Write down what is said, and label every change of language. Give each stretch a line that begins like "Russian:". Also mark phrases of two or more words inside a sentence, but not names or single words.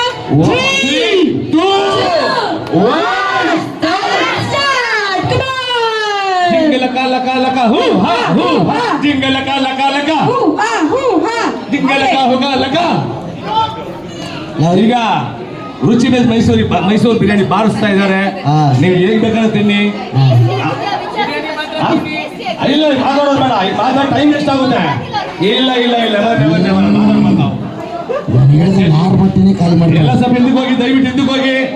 Kannada: 3, 2, 1. Jingle laka hoo ha hoo ha. Jingle laka hoo ha hoo ha. Jingle laka. ಈಗ ರುಚಿ ಬೇಸ್ ಮೈಸೂರು ಬಿರಿಯಾನಿ ಬಾರಿಸ್ತಾ ಇದ್ದಾರೆ. ನೀವು ಹೇಗ್ ಬೇಕಾದ್ರೆ ತಿನ್ನಿ. ಇಲ್ಲ ಮಾತಾಡೋದು ಬೇಡ, ಮಾತಾಡ
English: time waste
Kannada: ಆಗುತ್ತೆ. ಇಲ್ಲ ಎಲ್ಲ ಸ್ವಲ್ಪ ಹಿಂದಕ್ಕೆ ಹೋಗಿ, ದಯವಿಟ್ಟು ಹಿಂದಕ್ಕೆ ಹೋಗಿ.